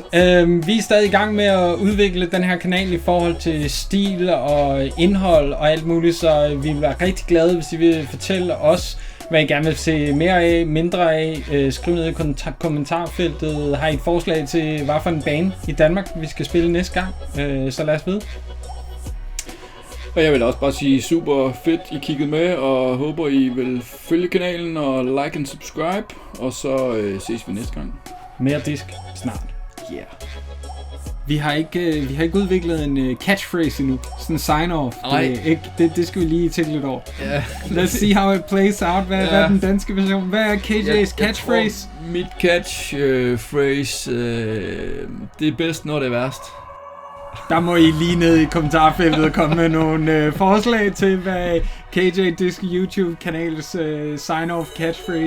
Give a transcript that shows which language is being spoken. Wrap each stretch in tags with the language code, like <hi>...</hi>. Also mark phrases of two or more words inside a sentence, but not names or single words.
<da>Vi er stadig i gang med at udvikle den her kanal i forhold til stil og indhold og alt muligt, så vi vil være rigtig glade, hvis I vil fortælle os, hvad I gerne vil se mere af, mindre af. Skriv ned i kommentarfeltet. Har I et forslag til, hvad for en bane i Danmark, vi skal spille næste gang? Så lad os vide. Og jeg vil også bare sige super fedt, I kiggede med, og håber, I vil følge kanalen og</da> <en>like and subscribe.</en> <da>Og så ses vi næste gang. Mere disk snart.</da> <en>Yeah.</en> <da>Vi har ikke udviklet en catchphrase endnu. Sådan en sign-off. Det skal vi lige tænke lidt over.</da> <en>Yeah. Let's see how it plays out.</en> <da>Hvad er den danske version? Hvad er KJ's catchphrase? Mit catchphrase, det er bedst, når det er værst. Der må I lige ned i kommentarfeltet komme med nogle forslag til, hvad KJ Disk YouTube-kanals</da> <en>sign-off catchphrase</en> <da>kan være.</da>